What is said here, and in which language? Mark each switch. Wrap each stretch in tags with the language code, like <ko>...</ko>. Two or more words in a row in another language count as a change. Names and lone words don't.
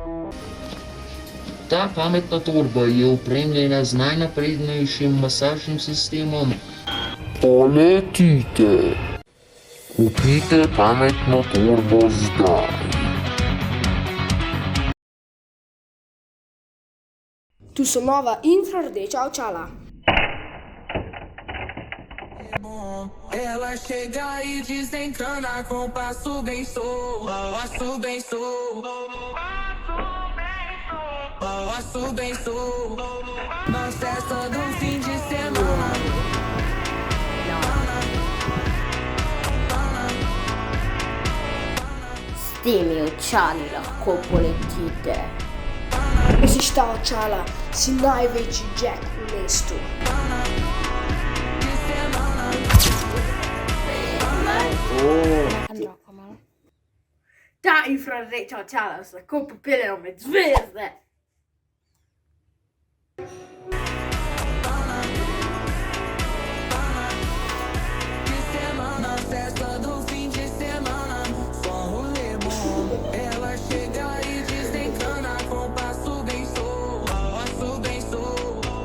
<sl>Ta pametna torba je opremljena z najnaprednejšim masažnim sistemom. Poletite. Kupite pametno torbo zdaj. Tu so nova infrardeča očala.</sl> <pt>Ela chega e desencana com passo bem sou, passo bem sou, passo bem sou, na festa do fim de semana.</pt> <sl>S temi očali lahko poletite. Nosiš ta očala, si največji jack v mestu. Ta infrardeča očala se lahko popeljejo med zvezde.</sl> <pt>Na festa do fim de semana, só rolê bom. Ela chega e desencana com passo bem sou, passo bem sou.</pt>